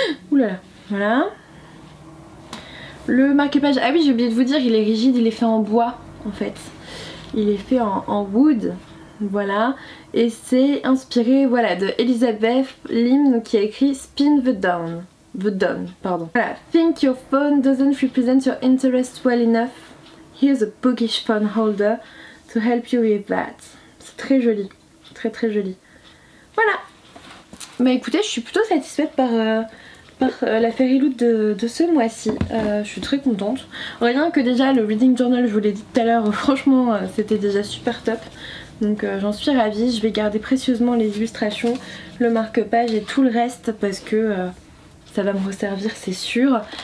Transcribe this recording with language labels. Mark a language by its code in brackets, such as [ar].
[fr] Ouh là là. Voilà. Le marque-page, ah oui j'ai oublié de vous dire, il est rigide, il est fait en bois en fait. Il est fait en wood, voilà. Et c'est inspiré voilà, de Elizabeth Lim qui a écrit Spin the Dawn. Pardon. Voilà. [en] Think your phone doesn't represent your interest well enough. Here's a bookish phone holder to help you with that. [fr] C'est très joli, très très joli. Voilà. Bah écoutez, je suis plutôt satisfaite par la Fairy Loot de ce mois-ci. Je suis très contente. Rien que déjà le Reading Journal, je vous l'ai dit tout à l'heure, franchement c'était déjà super top. Donc j'en suis ravie. Je vais garder précieusement les illustrations, le marque-page et tout le reste parce que ça va me resservir c'est sûr.